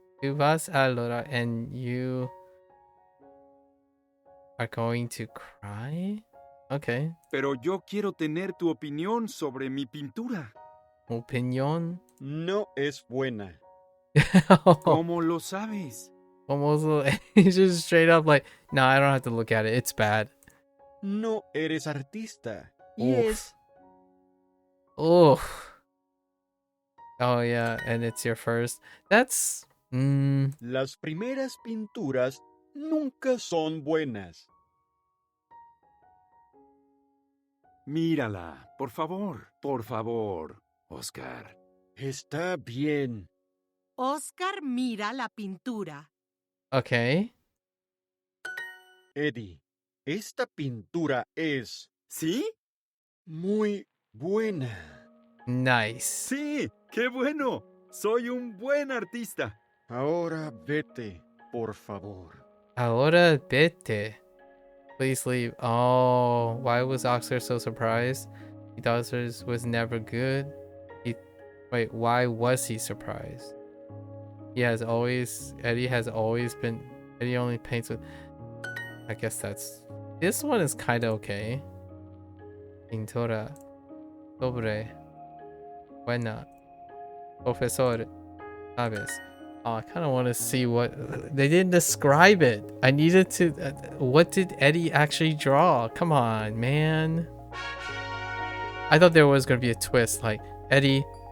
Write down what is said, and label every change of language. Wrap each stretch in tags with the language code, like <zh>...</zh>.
<es>Tú vas a llorar</es> <en>and you are going to cry? Okay.</en> <es>Pero yo quiero tener tu opinión sobre mi pintura. Opinión. No es buena. ¿Cómo lo sabes?</es> <en>Almost he's just straight up like, no, I don't have to look at it. It's bad.</en> <es>No eres artista. Y Oof. Oh.</es> <en>Oh yeah, and it's your first. That's</en> <es>Las primeras pinturas nunca son buenas. Mírala, por favor, Oscar. Está bien. Oscar mira la pintura.</es> <en>Okay.</en> <es>Eddie, esta pintura es... ¿Sí? muy buena.</es> <en>Nice.</en> <es>Sí, qué bueno. Soy un buen artista. Ahora vete, por favor. Ahora vete.</es> <en>Please leave. Oh, why was Oxford so surprised? He thought his was never good. Wait, why was he surprised? Eddie has always been, Eddie only paints with, I guess this one is kind of okay.</en> <es>Pintura sobre buena profesor, sabes.</es> <en>Oh, I kind of want to see what they didn't describe it. I needed to. What did Eddie actually draw? Come on, man. I thought there was gonna be a twist, like Eddie.</en>